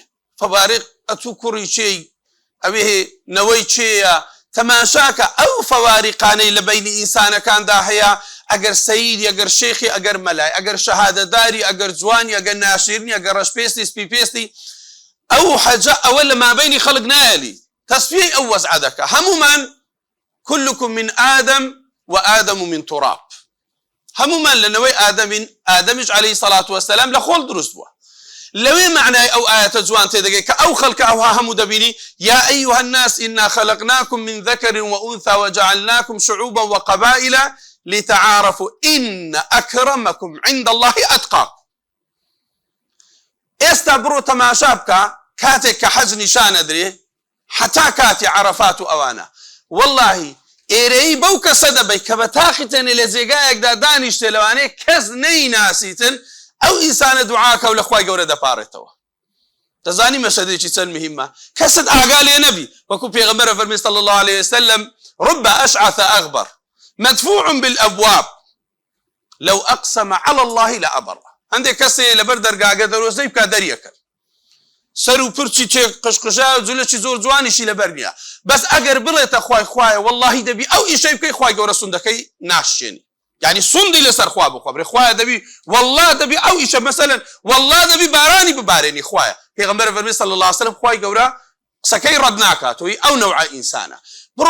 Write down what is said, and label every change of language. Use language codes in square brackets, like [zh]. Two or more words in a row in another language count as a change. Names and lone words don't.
[ckb] فەواریق ئەتوو کوڕی چێی، ئەوێ نەوەی چێیە، تەماشاکە ئەو فەواریقانەی لە بەینی ئینسانەکاندا هەیە، ئەگەر سەیدی، ئەگەر شێخی، ئەگەر مەلای، ئەگەر شەهادەداری، ئەگەر جوانی، ئەگەر ناشیرنی، ئەگەر ڕەشپێستی، سپیپێستی، ئەو حەجە ئەوە لە مابەینی خەڵک نایەلی، تەسفیەی ئەو وەزعە دەکا. [ar] هەمومان كلكم من آدم وآدم من تراب، [ckb] هەمومان لەنەوەی ئادەمین، ئادەمیش [ar] عەلەیهی سەڵات وەسەلام [ckb] لە خۆڵ دروست بووە. لەوێ معنای ئەو ئاەتە جوان تێدەگەی کە ئەو خەڵکە ئەوها هەموو دەبینی [ar] یا ئەیها الناس إنا خلقناكم من ذكر وأنثى وجعلناكم شعوبا وقبائل لتعارفوا إن أكرمكم عند الله أتقاكم. [ckb] ئێستا بڕۆ تەماشا بکە کاتێک کە حەج نیشان ئەدرێ حتا کاتی عەرەفات و ئەوانە وەڵڵاهی ئێرەی بەو کەسە دەبەی کە بە تاقی تەنێ لە جێگایەکدا دانیشتێ لەوانەیە کەس نەیناسیتن ئەو ئینسانە دوعاکە و لە خوای گەورە دەپارێتەوە. دەزانی مەشهدێکی چەند مهمە کەست ئاگا لێ نەبی وەکو پێغەمبەر فەرمی [ar] صلی الله عليه وسلم رب أشعث أغبر مدفوع بالأبواب لو أقسم على الله لأبر [ckb] هەندێک کەسێ لەبەر دەرگاگە دەرۆزەی بکات دەریەکەن سەر و پرچی تێ قشقشا و جلەکی زۆر جوانیشی لەبەر نییە بەس ئەگەر بڵێتە خوای خوایە وەڵڵاهی دەبی ئەو ئیشەی بکەی خوای گەورە سوندەکەی ناشێنی یعنی سوندی لەسەر خوا بخوابرێ خوایە دەبی وەڵڵا دەبی ئەو ئیشە مەسەلەن وەڵڵا دەبی بارانی ببارێنی خوایە پێغەمبەر فەرمی [ar] صلی الله عليه وسلم [ckb] خوای گەورە قسەکەی ڕەت ناکاتەوەی ئەو نەوعە ئینسانە بڕۆ